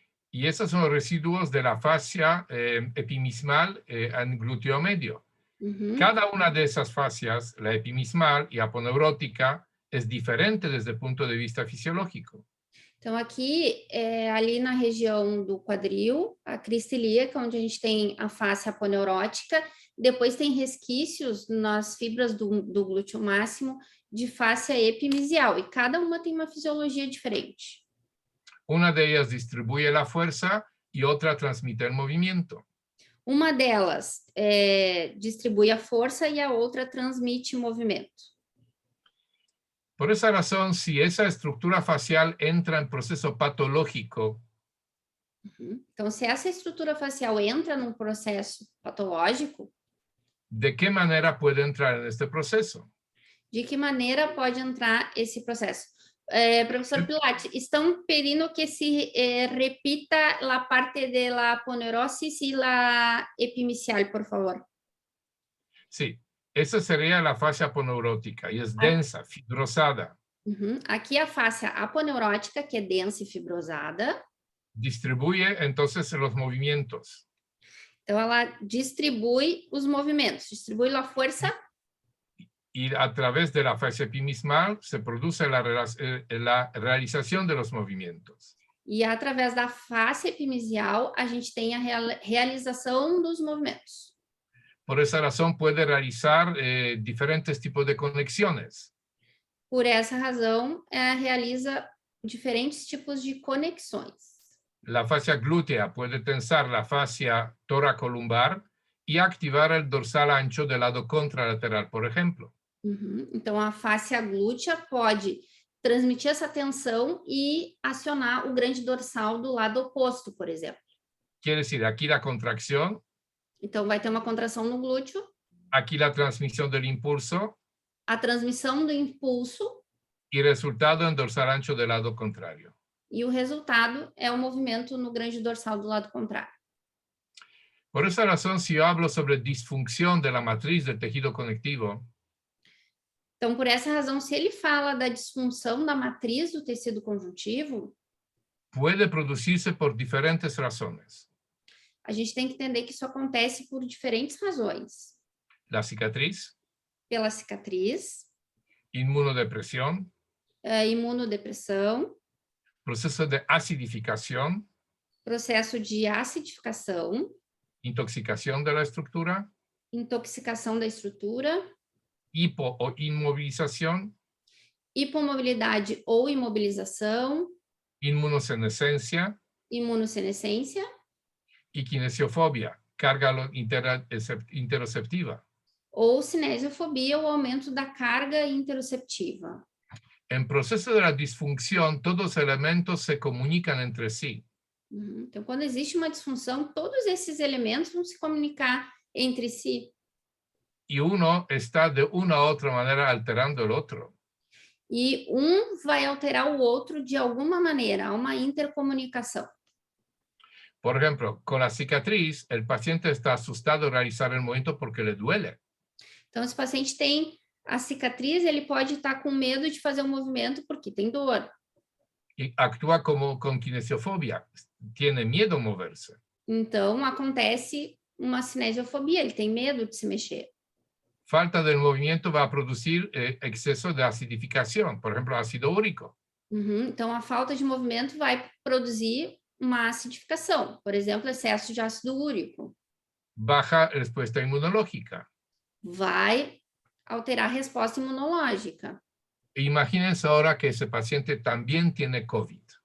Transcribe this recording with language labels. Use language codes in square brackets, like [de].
[es] Y esos son los residuos de la fascia epimismal en glúteo medio. Cada una de esas fascias, la epimismal y aponeurótica, es diferente desde el punto de vista fisiológico. [pt] Então, aqui, ali na região do quadril, a crista ilíaca, onde a gente tem a face aponeurótica, depois tem resquícios nas fibras do glúteo máximo de face epimisial, e cada uma tem uma fisiologia diferente. [es] Una de ellas distribuye la fuerza y otra transmite el movimiento. [pt] Uma delas distribui a força e a outra transmite movimento. [es] Por esa razón, si esa estructura facial entra en proceso patológico, [pt] Então, se essa estrutura facial entra num processo patológico, [es] ¿de qué manera puede entrar en este proceso? [pt] de que maneira pode entrar esse processo? Professor Pilati, estão pedindo que se repita a parte [es] de la aponeurosis y la epimicial, [pt] por favor. [es] Sí, esa sería la fascia aponeurótica y es densa, fibrosada. [pt] Aqui a face aponeurótica, que é densa e fibrosada. [es] Distribuye entonces los movimientos. [pt] Então, ela distribui os movimentos, distribui a força. [es] Y a través de la fascia epimismal se produce la realización de los movimientos. [pt] E através da face epimisial, a gente tem a realização dos movimentos. [es] Por esa razón puede realizar diferentes tipos de conexiones. [pt] Por essa razão, realiza diferentes tipos de conexões. [es] La fascia glútea puede tensar la fascia toracolumbar y activar el dorsal ancho del lado contralateral, por ejemplo. [pt] Então, a fáscia glútea pode transmitir essa tensão e acionar o grande dorsal do lado oposto, por exemplo. [es] Quiere decir, aquí la contracción. [pt] Então, vai ter uma contração no glúteo. [es] Aquí la transmisión del impulso. [pt] A transmissão do impulso. [es] Y resultado en dorsal ancho del lado contrario. [pt] E o resultado é o movimento no grande dorsal do lado contrário. [es] Por esa razón, si yo hablo sobre disfunción de la matriz del tejido conectivo, [pt] então, por essa razão, se ele fala da disfunção da matriz do tecido conjuntivo, [es] puede producirse por diferentes razones. [pt] A gente tem que entender que isso acontece por diferentes razões. [es] La cicatriz. [pt] Pela cicatriz. [es] Inmunodepresión. [pt] Imunodepressão. [es] Proceso de acidificación. [pt] Processo de acidificação. [es] Intoxicación de la estructura. [pt] Intoxicação da estrutura. [es] Hipo o inmovilización. [pt] Hipomobilidade ou imobilização. [es] Inmunosenescencia. [pt] Imunosenescência. [es] Y kinesiofobia, carga interoceptiva. [pt] Ou cinesiofobia, o aumento da carga interoceptiva. [es] En proceso de la disfunción, todos los elementos se comunican entre sí. [pt] Então, quando existe uma disfunção, todos esses elementos vão se comunicar entre si. [es] Y uno está de una u otra manera alterando el otro. [pt] E um vai alterar o outro de alguma maneira, há uma intercomunicação. [es] Por ejemplo, con la cicatriz, el paciente está asustado de realizar el movimiento porque le duele. [pt] Então, se o paciente tem a cicatriz, ele pode estar com medo de fazer o movimento porque tem dor. [es] Y actúa como con kinesiofobia, tiene miedo a moverse. [pt] Então, acontece uma cinesiofobia, ele tem medo de se mexer. [es] Falta del movimiento va a producir exceso de acidificación, por ejemplo, ácido úrico. [pt] Então, a falta de movimento vai produzir uma acidificação, por exemplo, excesso de ácido úrico. [es] Baja respuesta inmunológica. [pt] Vai alterar a resposta imunológica. [es] Imagínense ahora que ese paciente también tiene COVID.